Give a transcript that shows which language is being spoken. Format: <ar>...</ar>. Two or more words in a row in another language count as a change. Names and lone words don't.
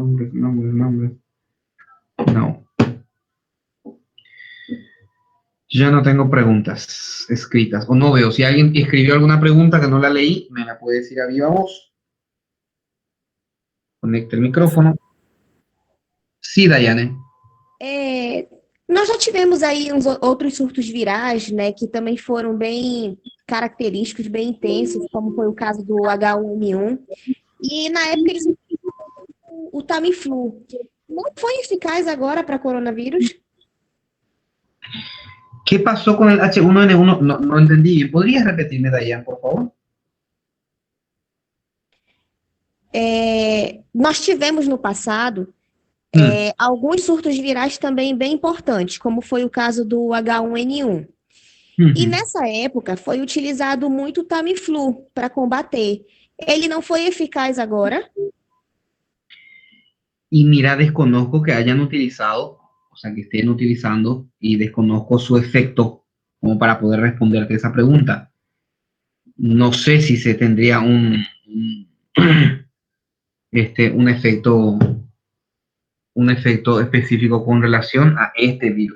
<es>No. Ya no tengo preguntas escritas, o no veo. Si alguien escribió alguna pregunta que no la leí, me la puede decir a viva voz. Conecte el micrófono. Sí, Dayane.</es> <pt>É, nós já tivemos aí outros surtos virais, né, que também foram bem característicos, bem intensos, como foi o caso do H1N1. E na época eles usaram o Tamiflu. Não foi eficaz agora para coronavírus?</pt> <es>¿Qué pasó con el H1N1? No entendí bien. ¿Podrías repetirme, Dayan, por favor?</es> <pt>Nós tivemos no passado alguns surtos virais também bem importantes, como foi o caso do H1N1. E nessa época foi utilizado muito o Tamiflu para combater. Ele não foi eficaz agora?</pt> <es>Y mira, desconozco que hayan utilizado, o sea, que estén utilizando y desconozco su efecto como para poder responderte esa pregunta. No sé si se tendría un efecto específico con relación a este virus.</es>